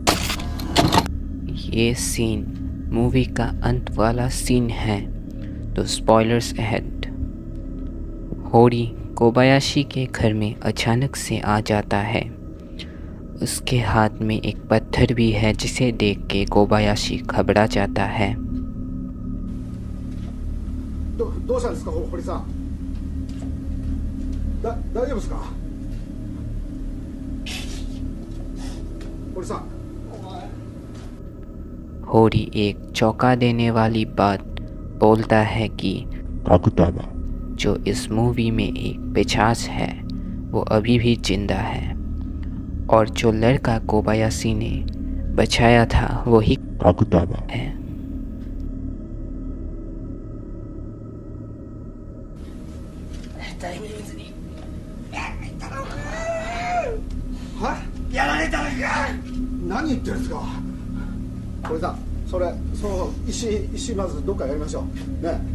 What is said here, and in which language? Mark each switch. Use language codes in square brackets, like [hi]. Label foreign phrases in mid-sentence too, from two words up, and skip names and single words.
[hi] ये सीन मूवी का अंत वाला सीन है तो [en] spoilers ahead. [hi] होरी कोबायाशी के घर में अचानक से आ जाता है। उसके हाथ में एक पत्थर भी है जिसे देख के कोबायाशी घबरा जाता है। [ja] どうしたんですか、堀さん。大丈夫ですか、堀さん。 [hi] होरी एक चौंका देने वाली बात बोलता है कि काकुताबा, जो इस मूवी में एक पिशाच है वो अभी भी जिंदा है और जो लड़का कोबायाशी ने बचाया था वही काकुताबा, है। [ja] はいやられたのか。何言ってるんですか、堀さん。その石まずどっかやりましょうね。